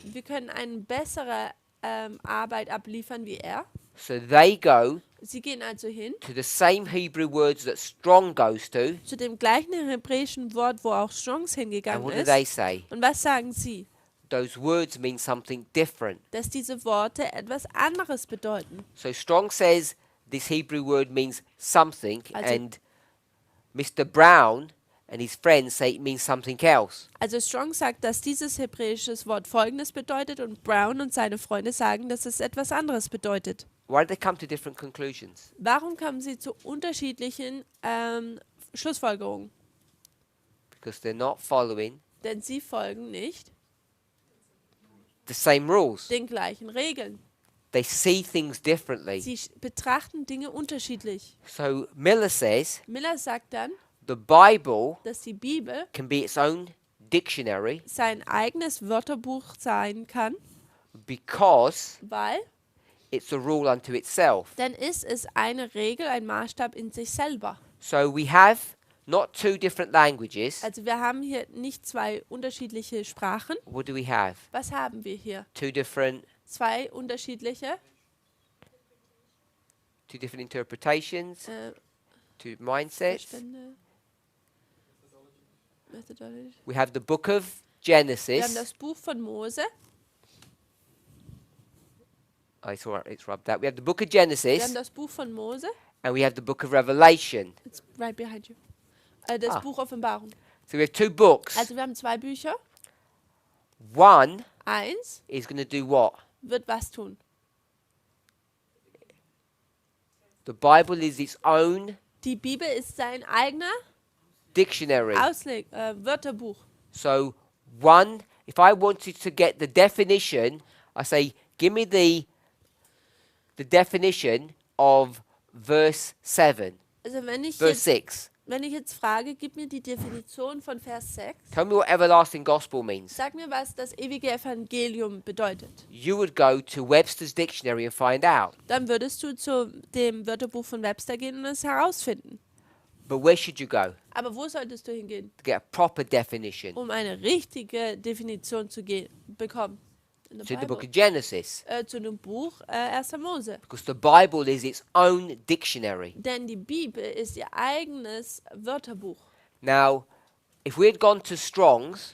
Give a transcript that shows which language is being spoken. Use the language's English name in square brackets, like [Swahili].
[German] Wir können eine bessere Arbeit abliefern wie er. [English] So they go [German] Sie gehen also hin [English] to the same Hebrew words that Strong goes to. [German] zu dem gleichen hebräischen Wort, wo auch Strongs [English] And [German] hingegangen [English] what do they [German] ist. [English] say? [German] Und was sagen sie? [English] Those words mean something different. [German] Dass diese Worte etwas anderes bedeuten. [English] So Strong says this Hebrew word means something, [German] Also- [English] and Mr. Brown and his friends say it means something else. [German] Also Strong sagt, dass dieses hebräische Wort Folgendes bedeutet und Brown und seine Freunde sagen, dass es etwas anderes bedeutet. [English] Why did they come to different conclusions? [German] Warum kamen sie zu unterschiedlichen Schlussfolgerungen? [English] Because they're not following [German] Denn sie folgen nicht [English] the same rules. [German] den gleichen Regeln. [English] They see things differently. [German] Sie betrachten Dinge unterschiedlich. [English] So Miller says [German] Miller sagt dann, [English] the Bible [German] dass die Bibel [English] can be its own dictionary [German] sein eigenes Wörterbuch sein kann, [English] because [German] weil [English] it's a rule unto itself. [German] dann ist es eine Regel, ein Maßstab in sich selber. [English] So we have not 2 different languages. [German] Also wir haben hier nicht 2 unterschiedliche Sprachen. [English] What do we have? [German] Was haben wir hier? [English] 2 different [German] 2 unterschiedliche [English] 2 different interpretations, 2 mindsets. [German] Verstände. [English] Methodology. We have the book of [German] Wir haben [English] Genesis. [German] das Buch von Mose. [English] Oh, it's all right, it's rubbed out. We have the book of [German] Wir haben [English] Genesis [German] das Buch von Mose. [English] and we have the book of Revelation. It's right behind you. Das Ah. [German] Buch Offenbarung. [English] So we have 2 books. [German] Also wir haben 2 Bücher. [English] One [German] Eins [English] is going to do what? [German] wird was tun. [English] The Bible is its own [German] Die Bibel ist sein eigener [English] dictionary. [German] Wörterbuch. [English] So one, if I wanted to get the definition, I say, give me the definition of verse 7, [German] Also [English] verse 6. [German] wenn ich jetzt frage, gib mir die Definition von Vers 6. [English] Tell me what everlasting gospel means. [German] Sag mir, was das ewige Evangelium bedeutet. [English] You would go to Webster's dictionary and find out. [German] Dann würdest du zu dem Wörterbuch von Webster gehen und es herausfinden. [English] But where should you go [German] Aber wo solltest du hingehen, [English] to get a proper definition? [German] um eine richtige Definition zu bekommen? [English] In To the the book Bible. of Genesis. [German] Zu dem Buch 1. Mose. [English] Because the Bible is its own dictionary. [German] Denn die Bibel ist ihr eigenes Wörterbuch. [English] Now, if we had gone to Strong's